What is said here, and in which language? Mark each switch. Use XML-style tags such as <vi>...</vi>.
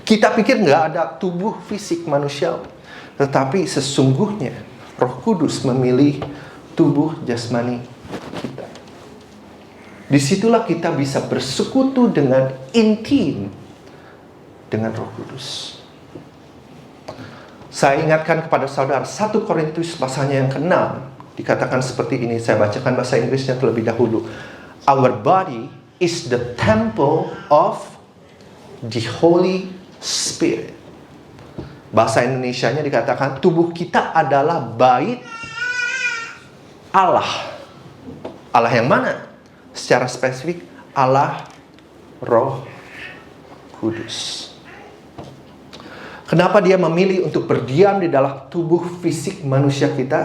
<id>Kita pikir nggak ada tubuh fisik manusia, tetapi sesungguhnya Roh Kudus memilih tubuh jasmani kita. Disitulah kita bisa bersekutu dengan intim dengan Roh Kudus. Saya ingatkan kepada saudara 1 Korintus pasalnya yang ke-6 dikatakan seperti ini. Saya bacakan bahasa Inggrisnya terlebih dahulu.</id> <en>Our body is the temple of the Holy Spirit.</en> <id>Bahasa Indonesianya dikatakan tubuh kita adalah bait Allah. Allah yang mana? Secara spesifik Allah Roh Kudus. Kenapa Dia memilih untuk berdiam di dalam tubuh fisik manusia kita?</id>